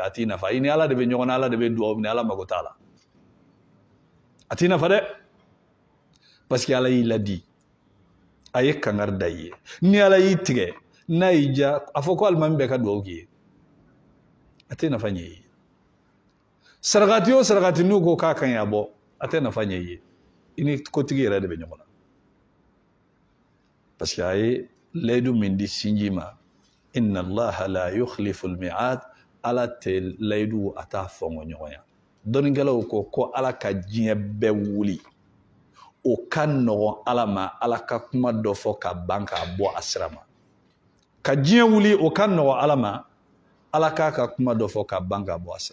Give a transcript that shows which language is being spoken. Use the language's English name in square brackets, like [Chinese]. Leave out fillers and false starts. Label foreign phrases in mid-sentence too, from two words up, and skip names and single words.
[Bambara] a t'i nafa i ni ala de bɛ ɲɔgɔn na ala de bɛ duwawu minɛ ala mago t'a la a t'i nafa dɛ [French] parce que [Bambara] ala y'i ladi a ye kangari da i ye ni ala y'i tigɛ n'a y'i ja a fɔ ko alimami bɛɛ ka duwawu k'i ye a tɛ nafa ɲɛ i ye sarakati o sarakati n'u ko k'a ka ɲi a bɔ a tɛ nafa ɲɛ i ye i ni kotigi yɛrɛ de bɛ ɲɔgɔn na [French] parce que [Bambara] a ye layidu min di sinji ma [Arabic] إن الله لا يخلف الميعاد [Bambara] ala tɛ layidu a t'a fɔngɔ ɲɔgɔn ya dɔnnikɛlaw ko ala ka diɲɛ bɛɛ wuli o ka nɔgɔn ala ma ala ka kuma dɔ fɔ ka ban k'a bɔ a sira ma ka diɲɛ wuli o ka nɔgɔn ala ma ala k'a ka kuma dɔ fɔ ka ban k'a bɔ a